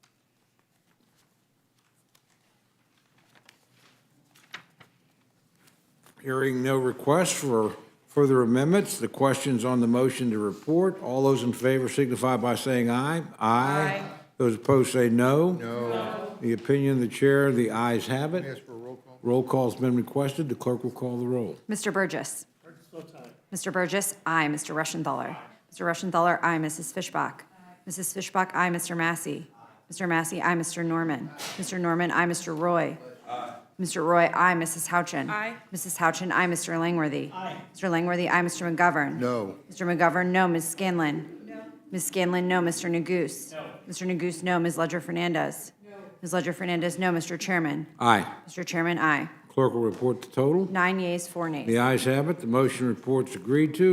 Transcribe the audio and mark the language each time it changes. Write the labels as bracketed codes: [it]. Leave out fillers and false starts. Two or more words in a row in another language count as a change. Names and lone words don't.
[en] Hearing no requests for further amendments, the questions on the motion to report. All those in favor signify by saying aye. Aye. Those opposed say no. No. The opinion of the chair, the ayes have it. Ask for a roll call. Roll call's been requested. The clerk will call the roll. Mr. Burgess. Mr. Burgess, aye. Mr. Rushenthaler. Mr. Rushenthaler, aye. Mrs. Fishbach. Mrs. Fishbach, aye. Mr. Massey. Mr. Massey, aye. Mr. Norman. Mr. Norman, aye. Mr. Roy. Mr. Roy, aye. Mrs. Houchin. Aye. Mrs. Houchin, aye. Mr. Langworthy. Aye. Mr. Langworthy, aye. Mr. McGovern. No. Mr. McGovern, no. Ms. Scanlon. No. Ms. Scanlon, no. Mr. Neguse. No. Mr. Neguse, no. Ms. Ledger Fernandez. No. Ms. Ledger Fernandez, no. Mr. Chairman. Aye. Mr. Chairman, aye. Clerk will report the total. 9 yeas, 4 nays. The ayes have it. The motion report's agreed to.